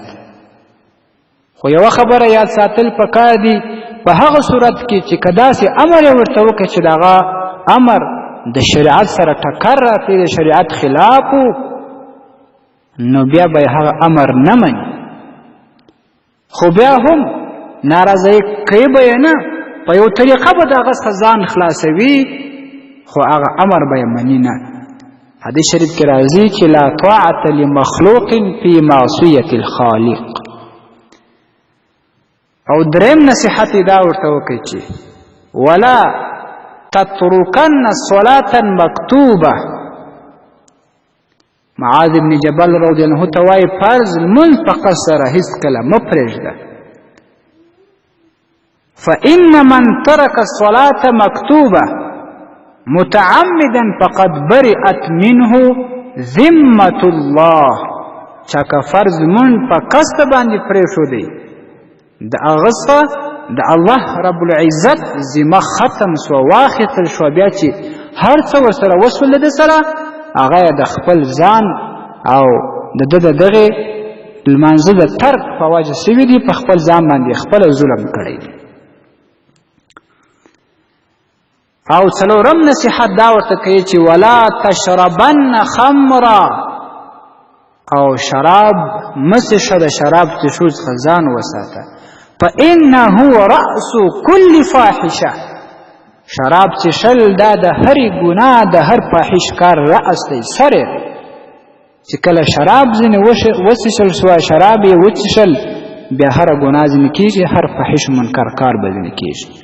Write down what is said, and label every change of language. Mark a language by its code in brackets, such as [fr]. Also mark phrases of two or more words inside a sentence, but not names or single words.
[ps] خو یوه خبره یاد ساتل پکار دي، په هغه صورت کې چې که داسې امر یې ورته وکړي چې د هغه امر د شریعت سره ټکر راځي، د شریعت خلاف و، نو بیا به هغه امر نه مني. خو بیا هم ناراضۍ کوي به یې نه، په یو طریقه به د هغه څخه ځان خلاصوي، خو هغه امر به یې مني نه. [ar] حدیث شریف کې راځي چې لا طاعة لمخلوق فی معصیة الخالق. [ps] او دریم نصیحت دا ورته وکړي چې [ar] ولا تترکن صلاة مکتوبه. [ps] معاذ بن جبل [ar] رضی الله عنه [ps] ته وایي فرض لمونځ په قصد سره هیڅکله مه پرېږده. [ar] فإن من ترك الصلاة مكتوبة متعمدا فقد برئت منه ذمة الله. [ps] چا که فرض لمونځ په قصد باندې پرېښودی، د هغه څخه د الله [ar] رب العزت [ps] ذمه ختم سوه، واخیستل شوه. بیا چې هر څه ورسره وسول د سره، هغه یې د خپل ځان او د ده د دغې لمانځه د ترک په وجه سوي دي، په خپل ځان باندې خپله ظلم کړی دی. او څلورم نصیحت دا ورته کوي چې [ar] ولا تشربن خمرا. [ps] او شراب مه څښه، د شراب څښو څخه ځان وساته. [ar] فإنه رأس كل فاحشه. [ps] شراب څښل دا د هرې ګناه، د هر فاحش کار رأس دی، سر یې دی. چې کله شراب ځینې وڅښل سوه، شراب یې وڅښل، بیا هره ګناه ځینې کېږي، هر فاحش منکر کار به ځینې کېږي.